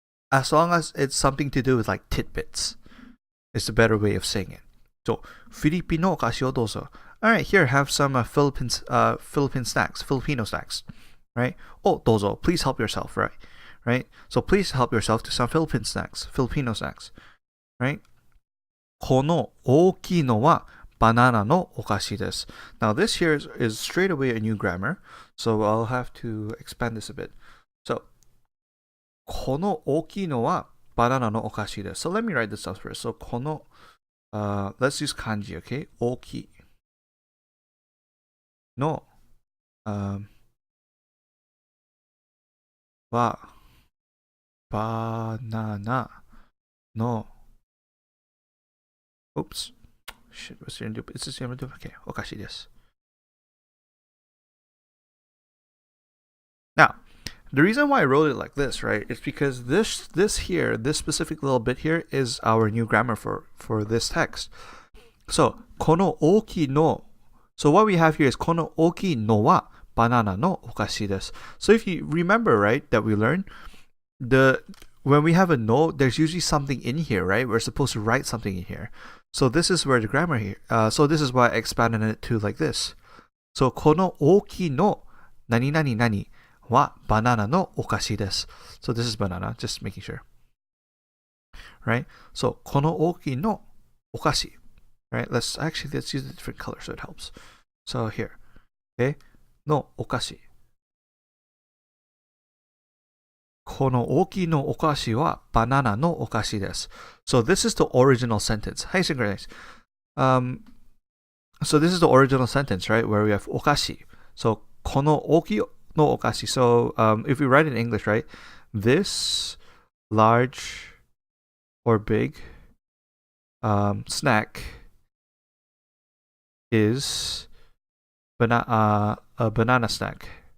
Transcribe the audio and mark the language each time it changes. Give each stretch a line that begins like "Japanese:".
English: As long as it's something to do with like tidbits. It's a better way of saying it. So, Filipino
Japanese: okashi o dozo.
English: Alright, here, have some Philippine snacks, Filipino snacks. Right? Oh, dozo, please help yourself, right? Right? So, please help yourself to some Filipino snacks. Right?
Japanese: この大きいのはバナナのお菓子です。
English: Now, this here is straight away a new grammar. So, I'll have to expand this a bit. So,
Japanese: この大きいのはバナナのお菓子です。
English: So let me write this out first. So
Japanese: この、
English: let's use kanji, okay?
Japanese: 大きいの、はバナナの
English: Oops. Shit, what's the do? It's the same do. Okay,
Japanese: お菓子です。
English: Now, the reason why I wrote it like this, right, is because this specific little bit here is our new grammar for this text. So,
Japanese: この大きいの
English: So what we have here is
Japanese: この大きいのはバナナのお菓子です.
English: So if you remember, right, that we learned, when we have a no, there's usually something in here, right? We're supposed to write something in here. So this is where the grammar here. So this is why I expanded it to like this.
Japanese: So この大きいの何々何はバナナのお菓子です.
English: So this is banana, just making sure. Right?
Japanese: So この大きいのお菓子.
English: Right? Let's use a different color so it helps. So here. Okay?
Japanese: のお菓子. この大きいのお菓子はバナナのお菓子です.
English: So this is the original sentence. Hi, synchronize. So this is the original sentence, right? Where we have お菓子.
Japanese: So この大きいのお菓子.
English: So if we write in English, right? This large or big snack is a banana snack.